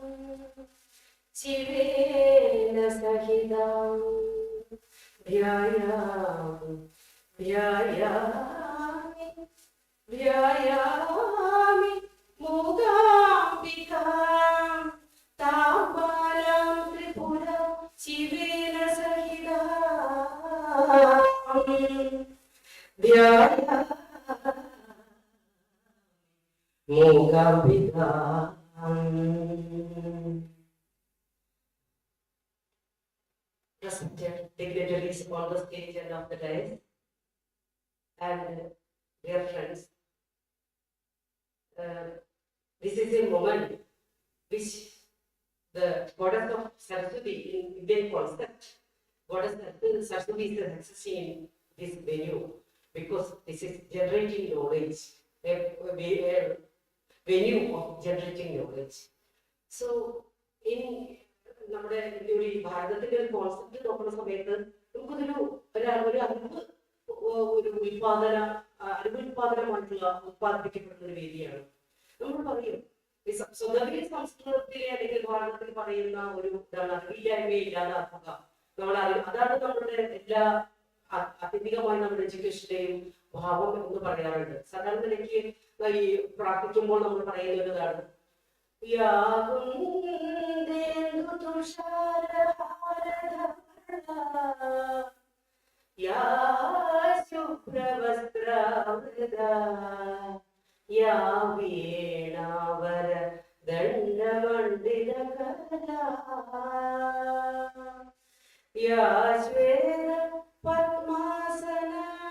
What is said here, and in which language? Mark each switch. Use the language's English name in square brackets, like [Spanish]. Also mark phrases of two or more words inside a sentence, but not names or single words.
[Sanskrit] ശിവേന സഹിതാം ധ്യായാമി ധ്യായാമി ധ്യായാമി മൂകാംബികാം താംബാലാം ത്രിപുരാം ശിവേന സഹിതാം ധ്യായാമി മൂകാംബികാം. [English] Respected dignitaries on the stage and of the dais, and dear friends, this is a moment which the goddess of Saraswati in Indian concept, goddess Saraswati is existing in this venue because this is generating knowledge, a venue of generating knowledge. So, in [Malayalam] നമ്മുടെ ഒരു ഭാരതത്തിന്റെ ഒരു കോൺസെപ്റ്റ് നോക്കുന്ന സമയത്ത് നമുക്കൊരു അറിവുൽപാദനമായിട്ടുള്ള ഉത്പാദിപ്പിക്കപ്പെടുന്ന ഒരു വേദിയാണ്. നമ്മൾ പറയും സ്വതന്ത്ര സംസ്കൃതത്തിലെ അല്ലെങ്കിൽ ഭാരതത്തിൽ പറയുന്ന ഒരു ഇതാണ് അറിവില്ലായ്മയെ ഇല്ലാതാക്കുക. അതാണ് നമ്മുടെ എല്ലാ ആത്യന്തികമായി നമ്മുടെ എഡ്യൂക്കേഷന്റെയും ഭാവം എന്ന് പറയാറുണ്ട്. സാധാരണ നിലയ്ക്ക് ഈ പ്രാർത്ഥിക്കുമ്പോൾ നമ്മൾ പറയുന്നത് ഇതാണ്, [Sanskrit] या शुभ्रवस्त्रावृता या वीणावर दण्डमण्डितकला या श्वेत पद्मासना